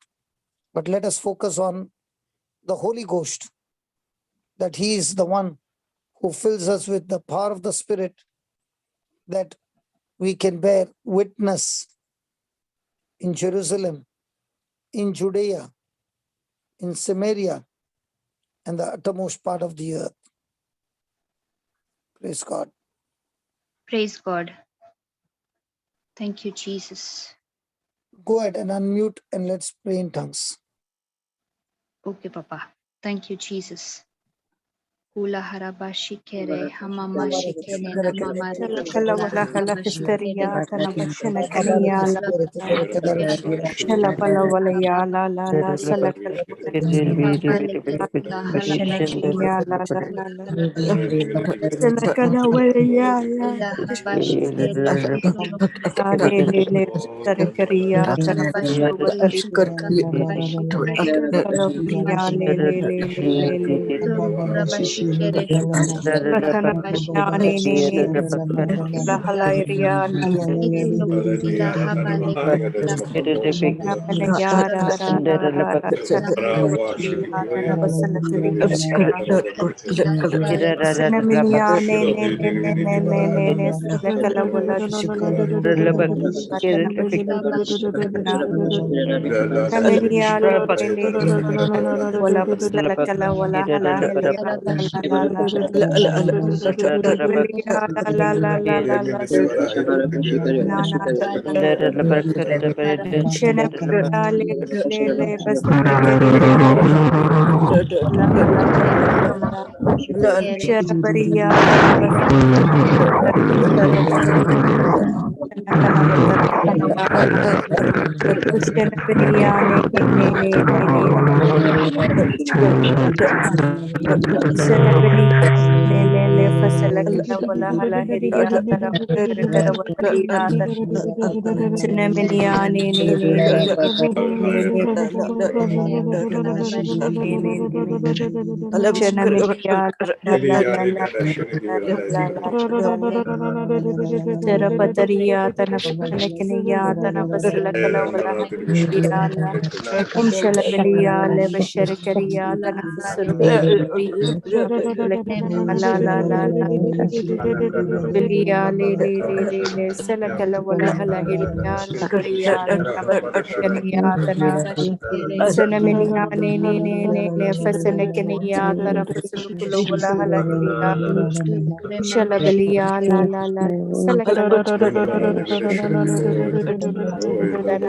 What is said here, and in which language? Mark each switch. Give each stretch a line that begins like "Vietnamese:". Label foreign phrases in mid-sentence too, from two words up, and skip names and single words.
English: But let us focus on the Holy Ghost, that He is the one who fills us with the power of the Spirit, that we can bear witness in Jerusalem, in Judea, in Samaria, and the uttermost part of the earth. Praise God. Praise God. Thank you, Jesus. Go ahead and unmute and let's pray in tongues. Okay, Papa. Thank you, Jesus. Kula harabashikere hamamashikene namamare Kala wala hala histeria tana bashana kaniya la shala bala wala ya la sala kala bashana kaniya la sala kala wala ya le sara kariya tana bashana watari kala kaniya le Ratana ne la halairia Ila habale kula na mana yara na basala kariya sana minya ne sala kala wala ratana bashana na minya wala basala kala wala hala heliya la na shana le bas la shana bariya kala shana bariya shana bariya le fasala kala wala hala heriya tara kara wala Cinnamon, Terapataria, Tanapanakinia, Tanapasala, Hadiala, Umshalabelia, Levasherikaria, Tanapasuri, La la la la Belia, Lili, Selakala, Wala, Hilia, Maria, Tanapakania, Tana, Senaminia, Fasenekania, Tanapasulukula, Wala, Hilia, Shalabelia, la Selakala.